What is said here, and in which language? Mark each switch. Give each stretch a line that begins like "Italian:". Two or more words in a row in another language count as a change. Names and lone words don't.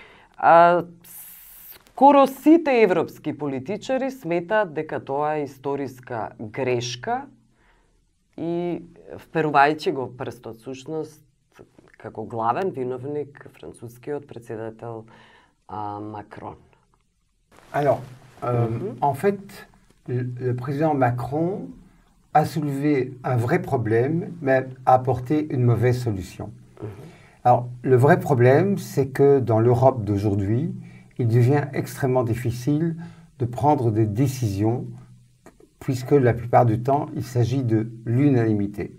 Macedonian: Скоро сите европски политичари сметаат дека тоа е историска грешка и вперувајќи го прстот сушност како главен виновник францускиот председател Макрон.
French: Alors, en fait, le président Macron a soulevé un vrai problème, mais a apporté une mauvaise solution. Alors, le vrai problème, c'est que dans l'Europe d'aujourd'hui, il devient extrêmement difficile de prendre des décisions, puisque la plupart du temps, il s'agit de l'unanimité.